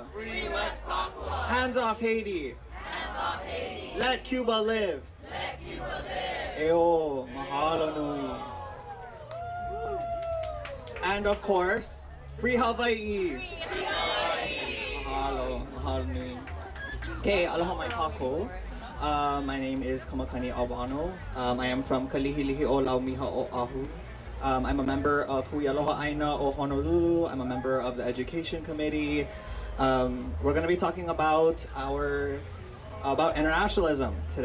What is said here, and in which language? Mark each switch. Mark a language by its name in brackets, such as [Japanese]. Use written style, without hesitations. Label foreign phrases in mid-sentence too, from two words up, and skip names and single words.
[English] Free West Papua. Hands off Haiti. Hands off Haiti. Let Cuba live. Let Cuba live. [Hawaiian] Eo, mahalo nui. [English] And of course, free Hawaii. Free Hawaii. [Hawaiian] Mahalo, mahalo nui. Okay, aloha mai kako. [English] My name is Kamakani Albano. I am from Kalihilihi o Laumiha o Ahu. I'm a member of Hui Lahoihoiea o Honolulu. I'm a member of the Education Committee. We're going to be talking about internationalism today.